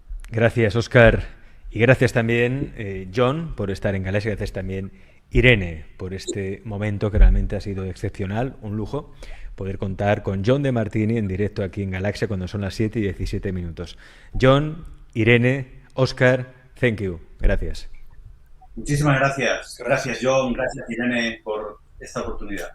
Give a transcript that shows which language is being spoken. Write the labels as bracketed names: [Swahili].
[Spanish] Gracias, Óscar. Y gracias también, John, por estar en Galaxia. Gracias también, Irene, por este momento que realmente ha sido excepcional, un lujo, poder contar con John Demartini en directo aquí en Galaxia cuando son las 7:17. [English] John, Irene, Óscar, thank you. [Spanish] Gracias. Muchísimas gracias. Gracias, John. Gracias, Irene, por esta oportunidad.